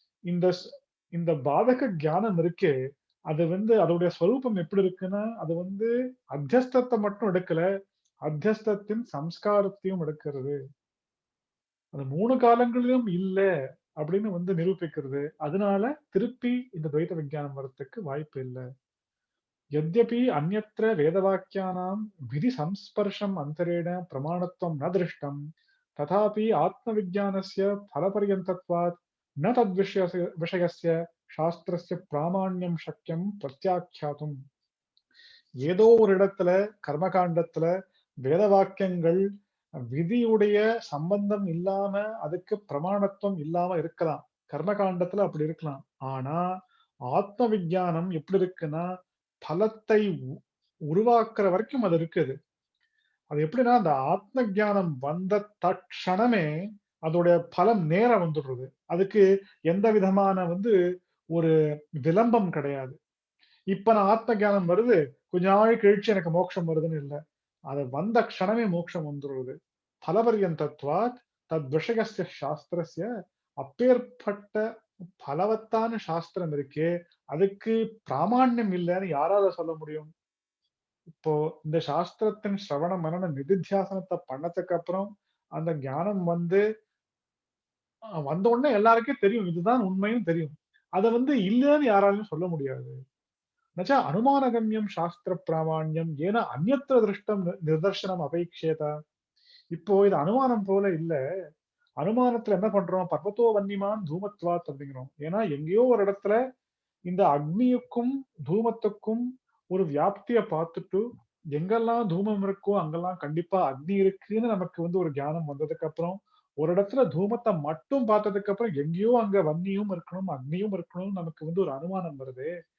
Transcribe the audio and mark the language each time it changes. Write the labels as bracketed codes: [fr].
[ta] இந்த இந்த பாதக ஞானம் இருக்கே அது வந்து அதோடைய ஸ்வரூபம் எப்படி இருக்குன்னா அது வந்து அத்தியஸ்தத்தை மட்டும் எடுக்கல, அத்தியஸ்தத்தின் சம்ஸ்காரத்தையும் எடுக்கிறது. அது 3 காலங்களிலும் இல்ல அப்படின்னு வந்து நிரூபிக்கிறது. அதனால திருப்பி இந்த துவைத விஞ்ஞானம் வரத்துக்கு வாய்ப்பு இல்ல. [sa] यद्यपि अन्यत्र वेदवाक्यानां विधिसंस्पर्शम् अन्तरेण प्रमाणत्वं न दृष्टं, तथापि आत्मविज्ञानस्य फलपर्यन्तत्वात् न विषयस्य शास्त्रस्य प्रामाण्यं शक्यं प्रत्याख्यातुम्. [ta] ஏதோ ஒரு இடத்துல கர்மகாண்டத்துல வேத வாக்கியங்கள் விதியுடைய சம்பந்தம் இல்லாம அதுக்கு பிரமாணத்துவம் இல்லாம இருக்கலாம். கர்மகாண்டத்துல அப்படி இருக்கலாம். ஆனா ஆத்ம விஞ்ஞானம் எப்படி இருக்குன்னா பலத்தை உருவாக்குற வரைக்கும் அது இருக்குது. அது எப்படின்னா அந்த ஆத்ம ஞானம் வந்த தட்சணமே அதோடைய பலம் நேர வந்துடுறது. அதுக்கு எந்த விதமான வந்து ஒரு விளம்பம் கிடையாது. இப்ப நான் ஆத்ம ஞானம் வருது, கொஞ்ச நாள் கழிச்சு எனக்கு மோட்சம் வருதுன்னு இல்ல. அது வந்த க்ஷணமே மோட்சம் வந்துருது. [sa] பலபர்யந்தத்வாத் தத் விஷயஸ்ய சாஸ்திரஸ்ய [ta] அப்பேற்பட்ட பலவத்தான சாஸ்திரம் இருக்கே, அதுக்கு பிராமாண்யம் இல்லன்னு யாரால சொல்ல முடியும்? இப்போ இந்த சாஸ்திரத்தின் சிரவண மனன நிதித்தியாசனத்தை பண்ணதுக்கு அப்புறம் அந்த ஞானம் வந்து வந்த உடனே எல்லாருக்கும் தெரியும். இதுதான் உண்மைன்னு தெரியும். அத வந்து இல்லன்னு யாராலயும் சொல்ல முடியாது. [sa] न च अनुमानगम्यं शास्त्रप्रामाण्यं येन अन्यत्र दृष्टं நிதர்சனம் அபேக்ஷேத. [ta] இப்போ இது அனுமானம் போல இல்ல. அனுமானத்துல என்ன பண்றோம்? [sa] பர்வதோ வன்னிமான் தூமத்வாத் [ta] அப்படிங்கிறோம். ஏன்னா எங்கேயோ ஒரு இடத்துல இந்த அக்னியுக்கும் தூமத்துக்கும் ஒரு வியாப்திய பார்த்துட்டு எங்கெல்லாம் தூமம் இருக்கோ அங்கெல்லாம் கண்டிப்பா அக்னி இருக்குன்னு நமக்கு வந்து ஒரு ஞானம் வந்ததுக்கு அப்புறம் ஒரு இடத்துல தூமத்தை மட்டும் பார்த்ததுக்கு அப்புறம் எங்கேயோ அங்க வன்னியும் இருக்கணும் அக்னியும் இருக்கணும் நமக்கு வந்து ஒரு அனுமானம் வருது.